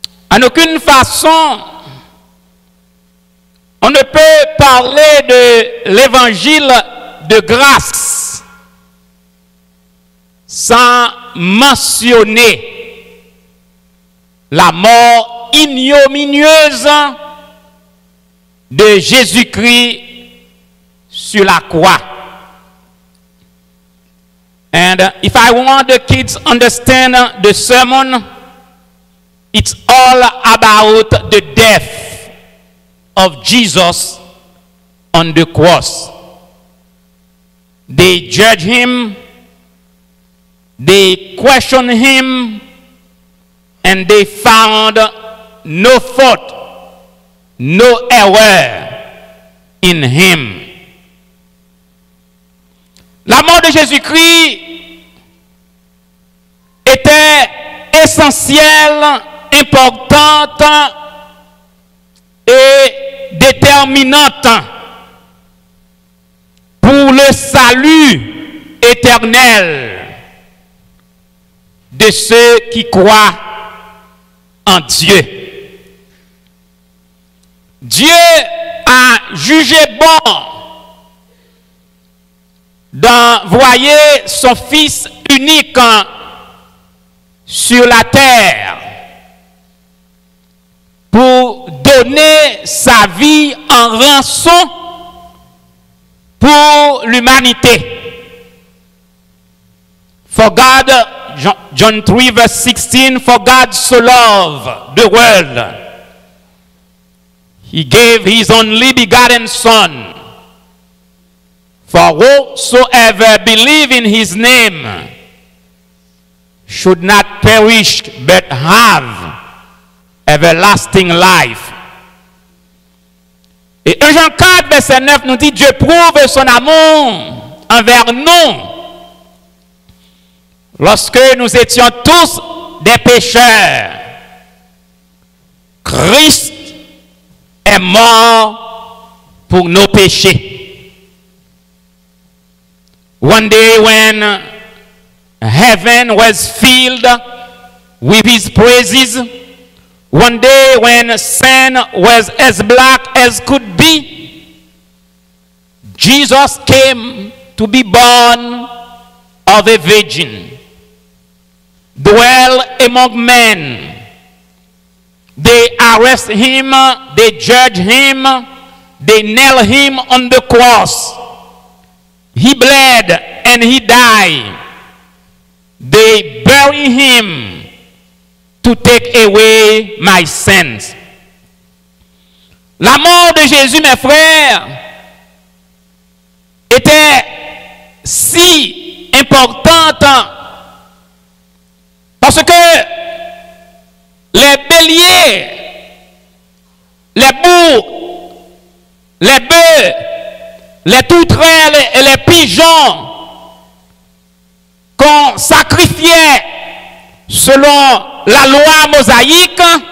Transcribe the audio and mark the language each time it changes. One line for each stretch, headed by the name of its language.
French: En aucune façon, on ne peut parler de l'évangile de grâce sans mentionner la mort ignominieuse de Jésus-Christ sur la croix.
English: And if I want the kids to understand the sermon, it's all about the death of Jesus on the cross. They judge him, they question him, and they found no fault, no error in him.
French: La mort de Jésus-Christ était essentielle, importante et déterminante pour le salut éternel de ceux qui croient en Dieu. Dieu a jugé bon d'envoyer son Fils unique sur la terre pour donner sa vie en rançon pour l'humanité.
English: For God, John 3 verse 16, for God so loved the world, he gave his only begotten Son, for whosoever believe in his name should not perish but have everlasting life.
French: Et 1 Jean 4 verset 9 nous dit, Dieu prouve son amour envers nous lorsque nous étions tous des pécheurs. Christ est mort pour nos péchés.
English: One day when heaven was filled with his praises, one day when sin was as black as could be, Jesus came to be born of a virgin, dwell among men. They arrest him, they judge him, they nail him on the cross. He bled and he died. They bury him to take away my sins.
French: La mort de Jésus, mes frères, était si importante parce que les béliers, les boucs, les bœufs, les tourterelles et les pigeons qu'on sacrifiait selon la loi mosaïque